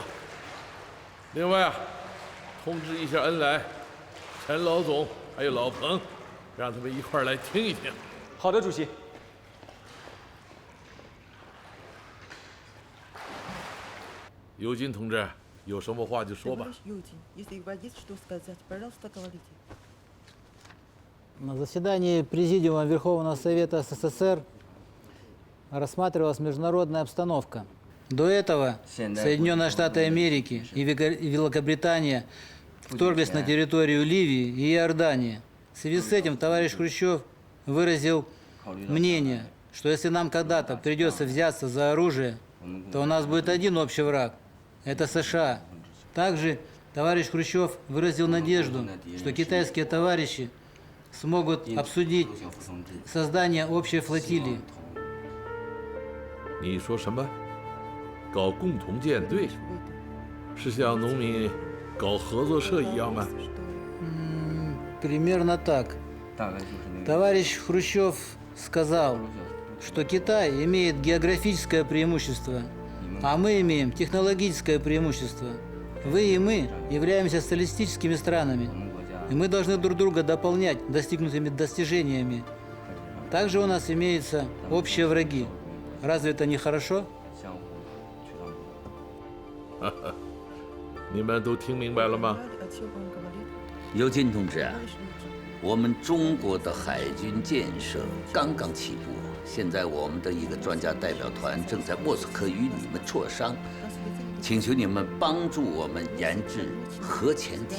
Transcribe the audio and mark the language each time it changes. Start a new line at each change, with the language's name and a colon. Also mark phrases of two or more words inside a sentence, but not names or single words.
Chinese: 另外啊，通知一下恩来、陈老总还有老彭，让他们一块儿来听一听。好的，主席。尤金同志，有什么话就说吧。
Russian: На заседании Президиума Верховного Совета СССР рассматривалась международная обстановка. До этого Соединенные Штаты Америки и Великобритания вторглись на территорию Ливии и Иордании. В связи с этим товарищ Хрущев выразил мнение, что если нам когда-то придется взяться за оружие, то у нас будет один общий враг – это США. Также товарищ Хрущев выразил надежду, что китайские товарищи смогут обсудить создание общей флотилии.
Chinese: 你说什么？搞共同舰队？是像农民搞合作社一样吗？
Russian: Примерно так. Товарищ Хрущев сказал, что Китай имеет географическое преимущество, а мы имеем технологическое преимущество. Вы и мы являемся социалистическими странами, и мы должны друг друга дополнять достигнутыми достижениями. Также у нас имеются общие враги. Разве это не хорошо?
Chinese: 你们都听明白了吗？尤金同志啊，我们中国的海军建设刚刚起步，现在我们的一个专家代表团正在莫斯科与你们磋商，请求你们帮助我们研制核潜艇。